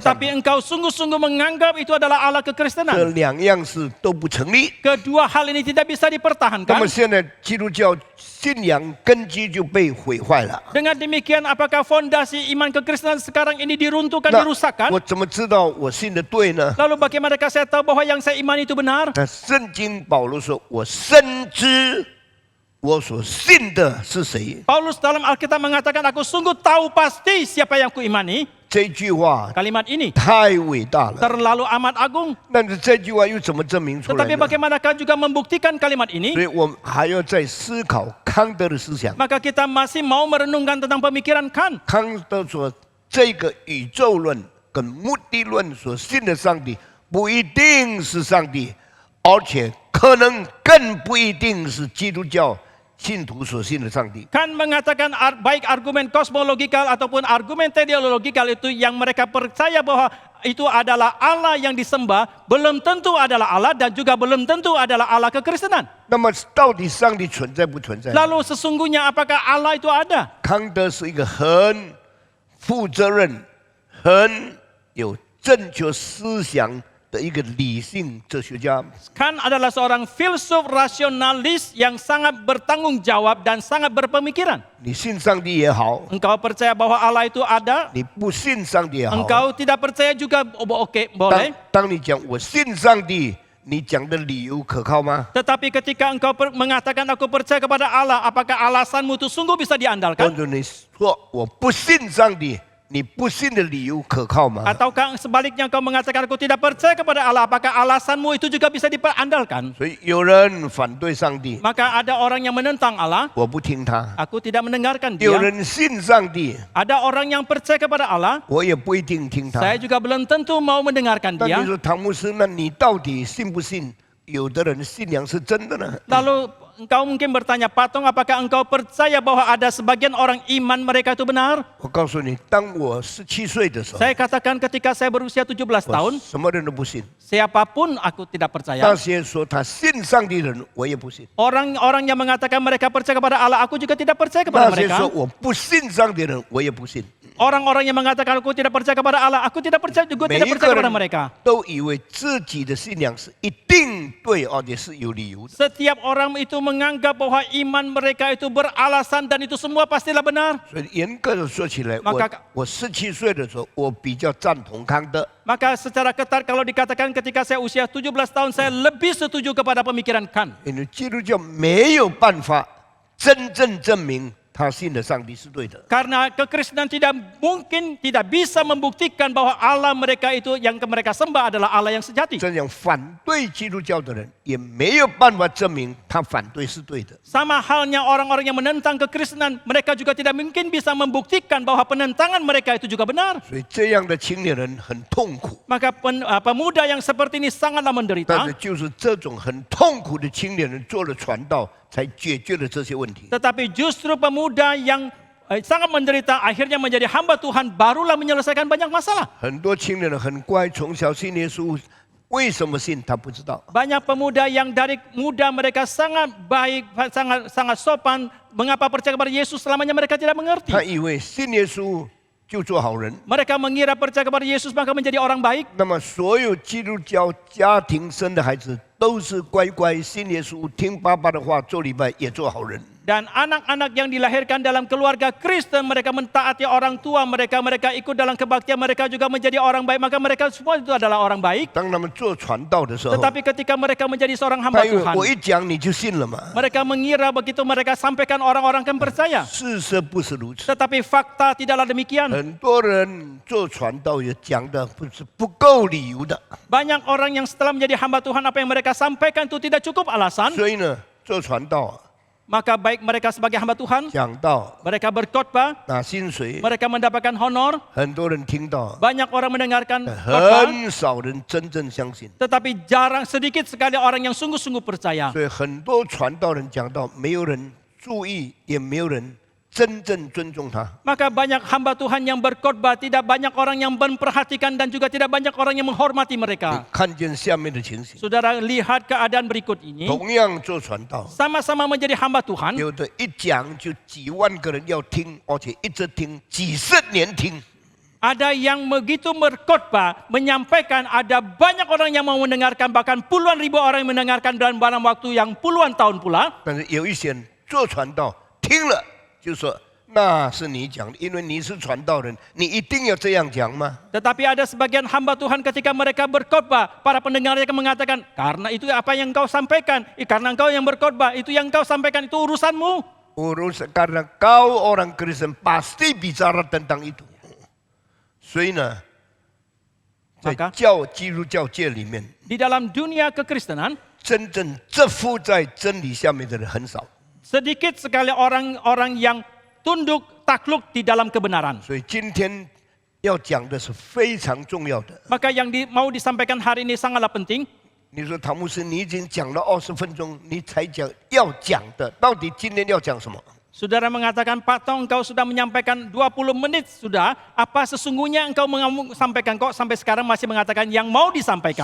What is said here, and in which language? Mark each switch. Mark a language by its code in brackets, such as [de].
[id] tetapi [zh] 帝， [id] engkau sungguh-sungguh menganggap itu adalah Allah [zh] 这 [id] kekristenan. [zh] 两样事都不成立。 [id] Kedua hal ini tidak bisa [zh] 那么 [id] dipertahankan. [zh] 现在基督教信仰根基就被毁坏了。 [id] Dengan demikian, apakah fondasi iman kekristenan sekarang ini diruntuhkan, [zh] 那 [id] dirusakkan? [zh] 我怎么知道我信的对呢？ [id] Lalu bagaimanakah saya tahu bahwa yang saya iman itu benar? [zh] 那圣经保罗说：“我深知我所信的是谁。 [id] Paulus dalam Alkitab mengatakan, aku sungguh tahu pasti siapa yang kuimani. ” [zh] 这句话 [id] Kalimat ini [zh] 太伟大了。 [id] terlalu amat agung. [zh] 但是这句话又怎么证明出来 [id] Tetapi [zh] 呢？ [id] bagaimanakah juga membuktikan kalimat [zh] 所 [id] ini? [zh] 以我们还要再思考康德的思想。 [id] Maka kita masih mau merenungkan tentang pemikiran Kant. [zh] 康德说，这个宇宙论跟目的论所信的上帝不一定是上帝，而且可能更不一定是基督教信徒所信的上帝。 [id] Kant mengatakan baik argumen kosmologikal ataupun argumen teleologikal itu yang mereka percaya bahwa itu adalah Allah yang disembah, belum tentu adalah Allah dan juga belum tentu adalah Allah kekristenan. [zh] 那么到底上帝存在不存在？ [id] Lalu sesungguhnya apakah Allah itu ada? [zh] 康德是一个很负责任、很有正确思想的一个理性哲学家。 [id] Kant adalah seorang filsuf rasionalis yang sangat bertanggung jawab dan sangat berpemikiran. [zh] 你信上帝也好， [id] Engkau percaya bahwa Allah itu ada, [zh] 你不信上帝也好， [id] engkau tidak percaya juga, oke, boleh. [zh] 当你讲我信上帝，你讲的理由可靠吗？ [id] Tetapi ketika engkau mengatakan aku percaya kepada Allah, apakah alasanmu itu sungguh bisa diandalkan? [zh] 者你说我不信上帝，你不信的理由可靠吗？ [id] Ataukah sebaliknya engkau mengatakan aku tidak percaya kepada Allah, apakah alasanmu itu juga bisa diandalkan? [zh] 所以有人反对上帝， [id] Maka ada orang yang menentang Allah, [zh] 我不听他； [id] aku tidak mendengarkan [zh] 有 [id] dia. [zh] 人信上帝， [id] Ada orang yang percaya kepada Allah, [zh] 我也不一定听他。 [id] saya juga belum tentu mau mendengarkan [zh] 但 [id] dia. [zh] 你说唐牧师，那你到底信不信？有的人信仰是真的呢？ [id] Lalu engkau mungkin bertanya, Pak Tong, apakah engkau percaya bahwa ada sebagian orang iman mereka itu benar? [zh] 我告诉你，当我17岁的时候， [id] Saya katakan ketika saya berusia 17 tahun, [zh] 我什么人都不信。 [id] siapapun aku tidak percaya. [zh] 那些说他信上帝的人，我也不信。 [id] Orang-orang yang mengatakan mereka percaya kepada Allah, aku juga tidak percaya kepada [zh] 那些 [id] mereka. [zh] 说我不信上帝的人，我也不信。 [id] Orang-orang yang mengatakan aku tidak percaya kepada Allah, aku tidak percaya juga [zh] 每 [id] tidak [zh] 一 [id] percaya [zh] 个 [id] kepada [zh] 人 [id] mereka. [zh] 都以为自己的信仰是一定对，而且是有理由的。 [id] Setiap orang itu menganggap bahwa iman mereka itu beralasan dan itu semua pastilah benar. [zh] 所以严格的说起来， [id] Maka- [zh] 我17岁的时候，我比较赞同康德。 [id] Maka secara ketat kalau dikatakan ketika saya usia 17 tahun, saya lebih setuju kepada pemikiran Kant. [zh] 因为基督教没有办法真正证明他信的上帝是对的。 [id] Karena kekristenan tidak mungkin, tidak bisa membuktikan bahwa Allah mereka itu yang mereka sembah adalah Allah yang sejati. [zh] 这样反对基督教的人也没有办法证明他反对是对的。 [id] Sama halnya orang-orang yang menentang kekristenan, mereka juga tidak mungkin bisa membuktikan bahwa penentangan mereka itu juga benar. [zh] 所以这样的青年人很痛苦。 [id] Maka pemuda yang seperti ini sangatlah [zh] 但 [id] menderita. [zh] 是就是这种很痛苦的青年人做了传道，才解决了这些问题。 [id] Tetapi justru pemuda yang sangat menderita akhirnya menjadi hamba Tuhan barulah menyelesaikan banyak masalah. [zh] 很多青年人很乖，从小信耶稣，为什么信他不知道。 [id] Banyak pemuda yang dari muda mereka sangat baik, sangat sopan. Mengapa percaya kepada Yesus selamanya mereka tidak mengerti. [zh] 他以为信耶稣就做好人。 [id] Mereka mengira percaya kepada Yesus maka menjadi orang baik. [zh] 那么所有基督教家庭生的孩子都是乖乖信耶稣，听爸爸的话，做礼拜也做好人。 [id] Dan anak-anak yang dilahirkan dalam keluarga Kristen, mereka mentaati orang tua mereka, mereka ikut dalam kebaktian, mereka juga menjadi orang baik, maka mereka semua itu adalah orang baik. [zh] 当他们做传道的时候， [id] Tetapi ketika mereka menjadi seorang hamba [zh] 他以为 [id] Tuhan, [zh] 我一讲你就信了嘛？ [id] mereka mengira begitu mereka sampaikan orang-orang akan percaya. [zh] 事实不是如此。 [id] Tetapi fakta tidaklah demikian. [zh] 很多人做传道也讲的不够理由的， [id] Banyak orang yang setelah menjadi hamba Tuhan, apa yang mereka sampaikan itu tidak cukup alasan. [zh] 所以呢，做传道 [id] Maka baik mereka sebagai hamba Tuhan, [zh] 讲道 [id] mereka berkhotbah, [zh] 拿薪水， [id] mereka mendapatkan honor, [zh] 很多人听到， [id] banyak orang mendengarkan khotbah, [zh] 很少人真正相信。 [id] tetapi sedikit sekali orang yang sungguh-sungguh percaya. [zh] 所以很多传道人讲到，没有人注意，也没有人真正尊重他。 [id] Maka banyak hamba Tuhan yang berkhotbah, tidak banyak orang yang memperhatikan dan juga tidak banyak orang yang menghormati [zh] 你 [id] mereka. [zh] 看见下面的情形， [id] Saudara lihat keadaan berikut ini, [zh] 同样做传道， [id] sama-sama menjadi hamba Tuhan, [zh] 有的一讲就几万个人要听，而且一直听，几十年听。 [id] ada yang begitu berkhotbah, menyampaikan, ada banyak orang yang mau mendengarkan, bahkan puluhan ribu orang yang mendengarkan dalam waktu yang puluhan tahun pula. [zh] 但是有一些人做传道，听了就说那是你讲的，因为你是传道人，你一定要这样讲吗？ [id] Tetapi ada sebagian hamba Tuhan ketika mereka berkhotbah, para pendengarnya mengatakan, karena itu apa yang engkau sampaikan, karena engkau yang berkhotbah, itu yang engkau sampaikan itu urusanmu. Urusan karena kau orang Kristen pasti bicara tentang itu. [zh] 所以呢，在 [id] Maka [zh] 基督教界里面， [id] di dalam dunia kekristenan, [zh] 真正蛰伏在真理下面的人很少。 [id] sedikit sekali orang-orang yang tunduk takluk di dalam kebenaran. [zh] 所以今天要讲的是非常重要的。 [id] Maka yang mau disampaikan hari ini sangatlah penting. [zh] 你说唐牧师，你已经讲了20分钟，你才讲要讲的，到底今天要讲什么？ [id] Saudara mengatakan, Pak Tong, engkau sudah menyampaikan 20 menit sudah. Apa sesungguhnya engkau sampaikan kok sampai sekarang masih mengatakan yang mau disampaikan?